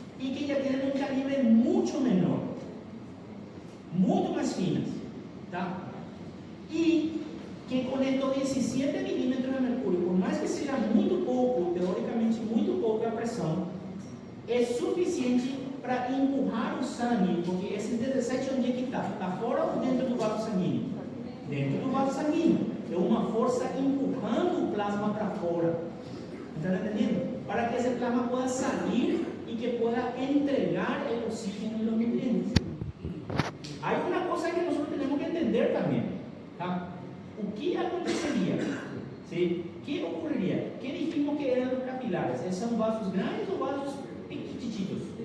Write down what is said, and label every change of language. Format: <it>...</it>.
<es>Y que ya tienen un calibre mucho menor, mucho más finas, ¿tá? Y que con estos 17 milímetros de mercurio, por más que sea muy poco, teóricamente muy poca presión, es suficiente para empujar</es> <pt>o sangue, porque esse 17 onde é que está? Está fora ou dentro do vaso sanguíneo? Dentro do vaso sanguíneo. É uma força empurrando o plasma para fora.</pt> <es>¿Están entendiendo? Para que ese plasma pueda salir y que pueda entregar el oxígeno y los nutrientes. Hay una cosa que nosotros tenemos que entender también. ¿Tá?</es> <pt>O que acontecería?</pt> <es>¿Sí? ¿Qué ocurriría? ¿Qué dijimos que eran los capilares? ¿Son vasos grandes o vasos piquititos?</es>